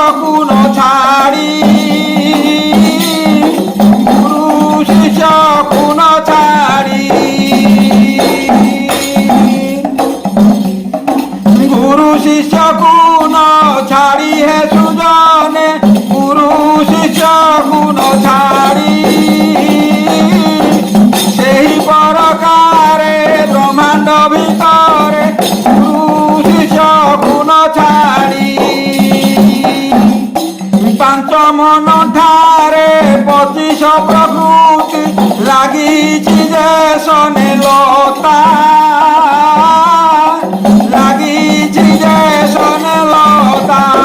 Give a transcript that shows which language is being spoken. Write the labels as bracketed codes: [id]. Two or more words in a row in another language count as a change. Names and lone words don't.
[bn] গুণ ছাড়ি গুরু শিষ্য গুণ ছাড়ি গুরু শিষ্য গুণ ছাড়ি হে সুজনে গুরু শিষ্য গুণ ছাড়ি [or] ସେହି ପ୍ରକାରେ ବ୍ରହ୍ମାଣ୍ଡ ଭିତରେ ଗୁରୁ ଶିଷ୍ୟ ଗୁଣ ଛାଡ଼ି ପାଞ୍ଚ ମନ ଠାରେ 25 ପ୍ରକୃତି ଲାଗିଛି ଯେ ସନେ ଲତା ଲାଗିଛି ଯେ ସନେ ଲତା